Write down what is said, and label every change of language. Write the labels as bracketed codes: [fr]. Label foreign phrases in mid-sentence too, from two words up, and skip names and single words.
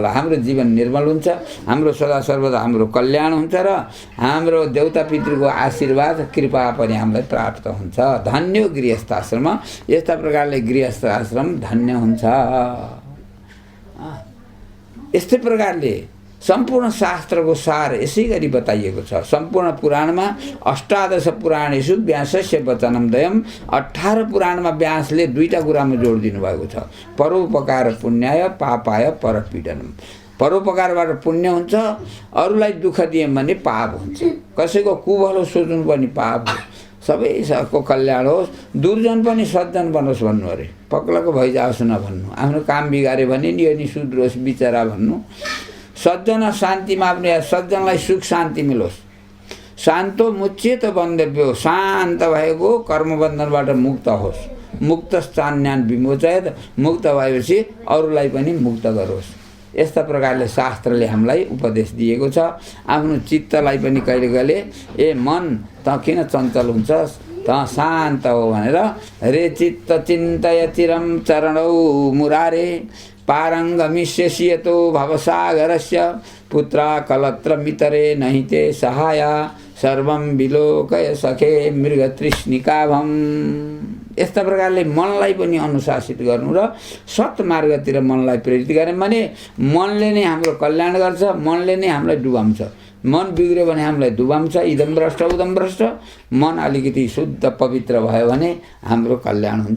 [ne] हाम्रो जीवन निर्मल हुन्छ। हाम्रो सदा सर्वदा हाम्रो कल्याण हुन्छ र हाम्रो देवता पितृको आशीर्वाद कृपा पनि हामीलाई प्राप्त हुन्छ। धन्य गृहस्थ आश्रम। यस्ता प्रकारले गृहस्थ आश्रम धन्य हुन्छ। यस्तै प्रकारले सम्पूर्ण शास्त्रको सार यसै गरी बताइएको छ। सम्पूर्ण पुराणमा [sa] अष्टादश पुराणेषु व्यासस्य वचनमद्वयम्। [ne] 18 पुराणमा व्यासले दुईटा कुरामा जोड दिनुभएको छ। [sa] परोपकार पुण्याय, पापाय परपीडनम्। [ne] परोपकारबाट पुण्य हुन्छ, अरूलाई दुःख दियौँ भने पाप हुन्छ। कसैको कुभलो सोच्नु पनि पाप हो। सबैको कल्याण होस्, दुर्जन पनि सज्जन बनोस् भन्नु अरे। पक्लको भइजाओस् न भन्नु। आफ्नो काम बिगाऱ्यो भने नि यो नि सुध्रोस् बिचरा भन्नु। सज्जन शान्तिमा आफ्नो सज्जनलाई सुख शान्ति मिलोस्। [sa] शान्तो मुच्येत बन्धव्यो, [ne] शान्त भएको कर्मबन्धनबाट मुक्त होस्। [sa] मुक्त स्थान्यान विमोचयत, [ne] मुक्त भएपछि अरूलाई पनि मुक्त गरोस्। यस्ता प्रकारले शास्त्रले हामीलाई उपदेश दिएको छ। आफ्नो चित्तलाई पनि कहिले कहिले ए मन त किन चञ्चल हुन्छस्, त शान्त हो भनेर [sa] रे चित्त चिन्तय चिरम चरणौ मुरारे पारङ्गमिष्यसियतो भवसागरस्य पुत्रा कलत्र मितरे नहिते सहाया सर्वं विलोकय सखे मृगतृष्णिकाभम्। [ne] यस्ता प्रकारले मनलाई पनि अनुशासित गर्नु र सत्मार्गतिर मनलाई प्रेरित गर्यो भने मनले नै हाम्रो कल्याण गर्छ। मनले नै हामीलाई डुबाउँछ। मन बिग्रियो भने हामीलाई डुबाउँछ। [sa] इदम भ्रष्ट उदम भ्रष्ट। [ne] मन अलिकति शुद्ध पवित्र भयो भने हाम्रो कल्याण हुन्छ।